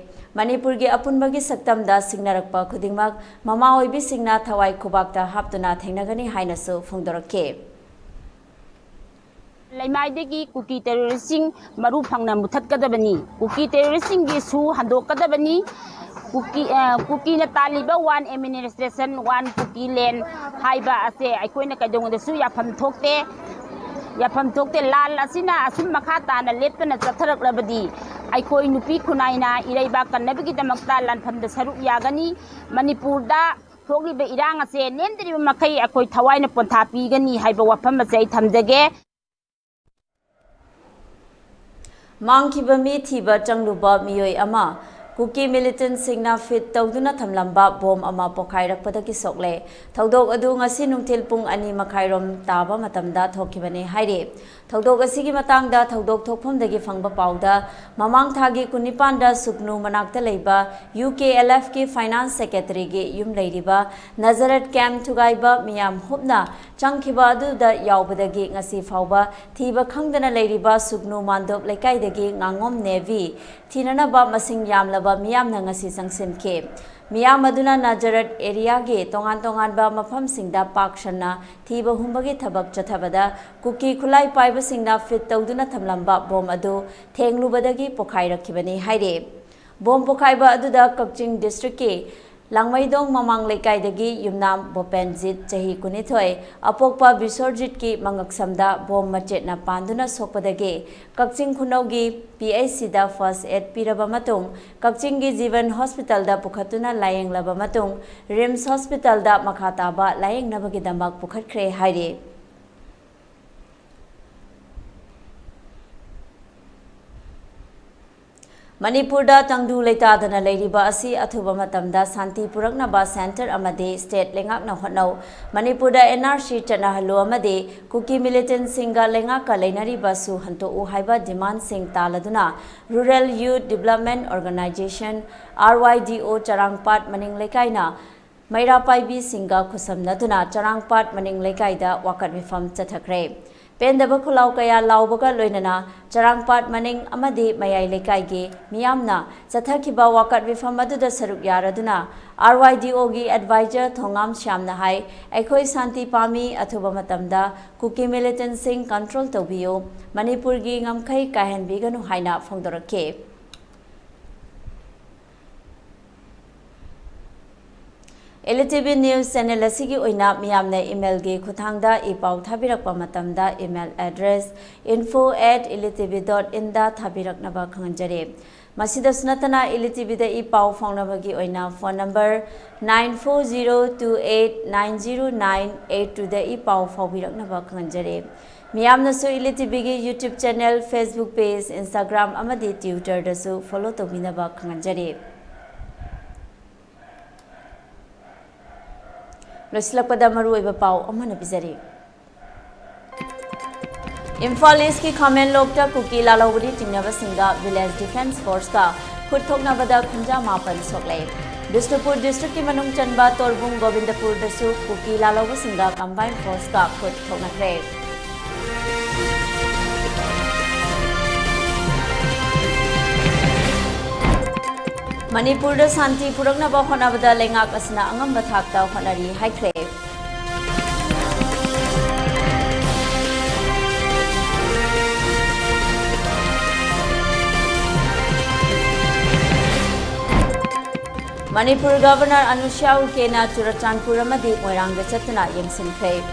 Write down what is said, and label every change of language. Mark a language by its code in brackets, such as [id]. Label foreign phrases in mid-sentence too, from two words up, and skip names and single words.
[mni] Manipur gi apunba gi saktam da singnarakpa khudingmak mama oibi singna thawai khubakta haptuna thengnagani hainasu phongdorake. Laimaidegi kuki terroristing maru phangna muthatkadabani kuki terroristing gi su handokadabani kuki na taliba [en] one administration [mni] one kuki len haiba ase aikoina kadonga su yafam thokte lal asina asum makha tana lepna chatharaklabadi aikoi nupi khunaina iraiba kannabigi damakta lanpham da saruk yagani Manipur da थोगलिबे इरांग असे नेमदरिबे मखै अखोई थवाइना पोंथा पीगनी हाइबा वफम असे थमजगे मांगखिबा मी थिबा चंगलुबा मियोय अमा कुकी मिलिटेंट सिंगना फिट तौदुना थमलंबा बोम अमा पोखाइरकपदगी सोकले थौदोक अदु ngasi नुंथिल पुंग अनि मखाइरोम ताबा मतमदा थोखिबने हाइरे थौदोक असिगी मतंगदा थौदोक थोकफमदगी फंगबा पाउदा ममांग थागी कुनिपांदा सुकनु मनाक्ता लेबा UKLF की [en] finance secretary [mni] गे युम लेरिबा नजरत कैम थुगाइबा मियाम हुबना चंगखिबा अदुदा यावबदगी ngasi फाउबा थीबा खंगदना लेरिबा सुकनु मांदोप लेकाइदगी nganगोम नेवी थीननाबा मसिंग यामलबा मियामना ngasi संगसिनखे मियाम अदुना नजरत एरिया गे तोंगान तोंगानबा मफमसिंगदा पाकशना थीबा हुंबगे थबक चथबदा कुकी खुलाई पाइबा सिंगना फिट तौदुना थमलंबा बोम अदु थेंगलुबदगी पोखाइरखिबने हाइरे बोम पोखाइबा अदुदा कक्चिंग डिस्ट्रिक्ट के लांगमैदोंग ममांग लेकाइदगी युमनाम बोपेनजित चही कुनिथोय अपोकपा बिसोरजित की मंगक्समदा बोम मचेतना पांदुना सोकपदगे कक्चिंग खुनौगी PHC दा [en] first aid [mni] पिरबा मतुंग कक्चिंग की जीवन हॉस्पिटल दा पुखतुना लायेंगलबा मतुंग रिम्स हॉस्पिटल दा मखाताबा लायेंगनबगी दमक पुखतख्रे हाइरे मणिपुर दा तंगदु लेतादना लेरिबा असि अथुबा मतमदा शांति पुरकनबा सेंटर अमदे स्टेट लेंगाकना होनौ मणिपुर दा NRC चनाहलो अमदे कुकी मिलिटेंट सिंगा लेंगाका लेनरिबा सु हंतो उ हाइबा डिमांड सिंग तालदुना रूरल यूथ डेवलपमेंट ऑर्गेनाइजेशन RYDO चरांगपाट मनिंग लेकाइना मैरा पाइबी सिंगा खुसमनदुना चरांगपाट मनिंग लेकाइदा वाकत विफम चथखरे पेंदब खुलाव कया लाउबगा लोइनना चरांगपाट मनिंग अमदि मयाई लेकाइगे मियामना चथखिबा वाकत विफम अदुदा सरुक यारदुना RYDO गी एडवाइजर थोंगाम श्यामना हाई अखोई शांति पामी अथुबा मतमदा कुकी मिलिटेंट सिंग कंट्रोल तौबियो मणिपुर गी ngमखै काहनबिगनु हाइना फोंदोरके ELITETV [en] news channel [mni] असिगी ओइना मियामने ईमेल गे खुथांगदा इपाउ थाबिरकपा मतमदा [en] email address [mni] info@elitetv.in दा थाबिरकनबा खंगजरे मसिदस नतना ELITETV दा इपाउ फाउनबगी ओइना [en] phone number [mni] 9402890982 दा इपाउ फाउबिरकनबा खंगजरे मियामनसु ELITETV गे [en] YouTube channel Facebook page Instagram [mni] अमदि Twitter दसु फॉलो तोबिनबा खंगजरे लोसलपदा मरुइबा पाउ अमन बिजरी इम्फाल ईस्ट की खामेन लोकता कुकी लालौबरी चिंगनबा सिंगा [en] village defence force [mni] का खुद थोकनबदा खुंजा मापन सोकले बिष्णुपुर डिस्ट्रिक्ट की मनुंग चनबा तोरबुंग गोविंदपुर दसु कुकी लालौबा सिंगा [en] combined force [mni] का खुद थोकनखरे मणिपुर दा शांति पुरकनबा होनबदा लेंगाक असना अंगम थाकता होनरी हाइख्रे मणिपुर गवर्नर अनुष्या उकेना चुरचांदपुर अमदि मोइरांग चतना यंगसिनख्रे